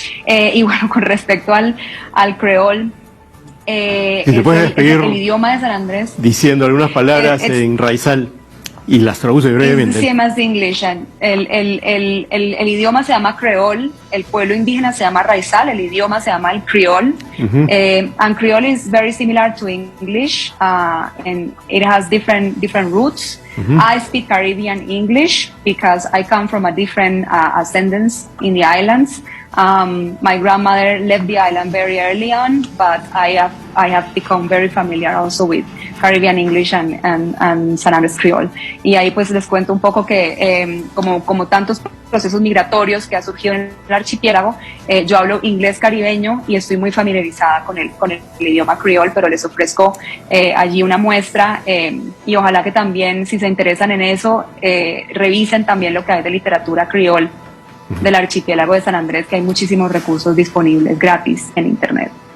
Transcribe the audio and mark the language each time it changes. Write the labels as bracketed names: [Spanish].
[Spanish] Y bueno, con respecto al creol, si te puedes despedir el idioma de San Andrés diciendo algunas palabras en raizal y las traduce brevemente. [English] It's the same as English. [Spanish] El idioma se llama creol, el pueblo indígena se llama raizal, el idioma se llama el creol. [English] And creole is very similar to English, and it has different roots. I speak Caribbean English because I come from a different ascendance in the islands. My grandmother left the island very early on, but I have become very familiar also with Caribbean English and San Andrés Creole. [Spanish] Y ahí pues les cuento un poco que como tantos procesos migratorios que ha surgido en el archipiélago, yo hablo inglés caribeño y estoy muy familiarizada con el idioma creol, pero les ofrezco allí una muestra y ojalá que también, si se interesan en eso, revisen también lo que hay de literatura creol del archipiélago de San Andrés, que hay muchísimos recursos disponibles gratis en internet.